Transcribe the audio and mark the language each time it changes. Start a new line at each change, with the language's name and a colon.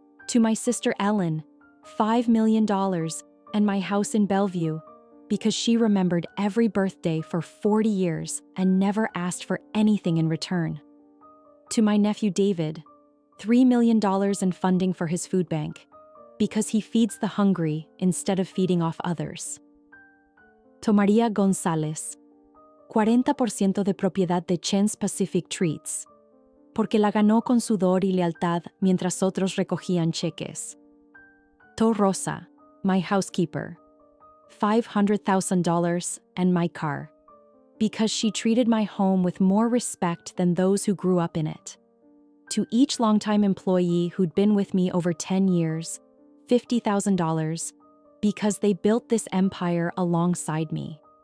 English: To my sister Ellen, $5 million, and my house in Bellevue, because she remembered every birthday for 40 years and never asked for anything in return. To my nephew David, $3 million in funding for his food bank, because he feeds the hungry instead of feeding off others.
Spanish: To Maria González, 40% de propiedad de Chen's Pacific Treats, porque la ganó con sudor y lealtad mientras otros recogían cheques.
English: To Rosa, my housekeeper, $500,000 and my car, because she treated my home with more respect than those who grew up in it. To each longtime employee who'd been with me over 10 years, $50,000, because they built this empire alongside me.